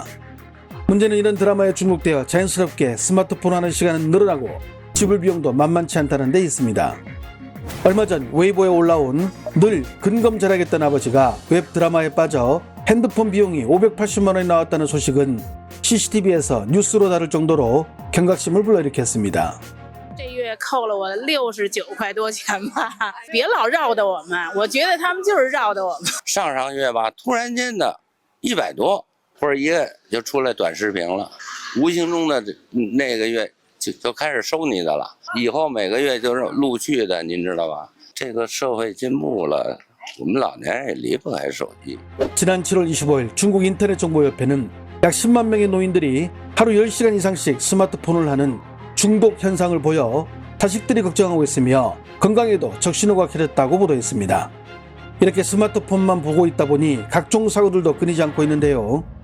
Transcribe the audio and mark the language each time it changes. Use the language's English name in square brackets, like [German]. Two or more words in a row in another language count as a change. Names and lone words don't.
[Korean] 문제는 이런 드라마에 중독되어 자연스럽게 스마트폰 하는 시간은 늘어나고 지불 비용도 만만치 않다는 데 있습니다. 얼마 전 웨이보에 올라온 늘 근검절약했던 아버지가 웹드라마에 빠져 핸드폰 비용이 580만 원이 나왔다는 소식은 CCTV에서 뉴스로 다룰 정도로 경각심을 불러일으켰습니다. [Chinese] 这月扣了我69块多钱吧，别老绕着我们，我觉得他们就是绕着我们。上月吧，突然间的100多，或者一个就出来短视频了，无形中的那个月就开始收你的了，以后每个月就是陆续的，您知道吧？这个社会进步了，我们老年人也离不开手机。 [Korean] 지난 7월 25일 중국 인터넷정보협회는 약 10만 명의 노인들이 하루 10시간 이상씩 스마트폰을 하는 중독 현상을 보여 자식들이 걱정하고 있으며 건강에도 적신호가 켜졌다고 보도했습니다. 이렇게 스마트폰만 보고 있다 보니 각종 사고들도 끊이지 않고 있는데요.